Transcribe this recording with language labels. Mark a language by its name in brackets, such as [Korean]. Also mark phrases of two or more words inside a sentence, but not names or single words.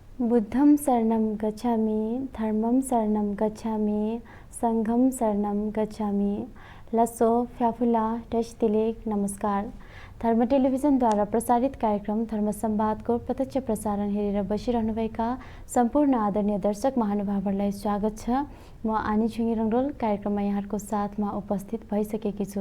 [Pali] बुद्धं शरणं गच्छामि, धर्मं शरणं गच्छामि, संघं शरणं गच्छामि। [Tibetan] ལོ་གསར་ ཕེབས་པ་ལ་ བཀྲ་ཤིས་བདེ་ལེགས. नमस्कार। [Nepali] धर्म टेलिभिजनद्वारा प्रसारित कार्यक्रम धर्म संवादको प्रत्यक्ष प्रसारण हेरेर बसिरहनुभएका सम्पूर्ण आदरणीय दर्शक महानुभावहरूलाई स्वागत छ। म आनी छुङ्गी रङ्गरोल कार्यक्रममा यहाँहरूको साथमा उपस्थित भइसकेकी छु।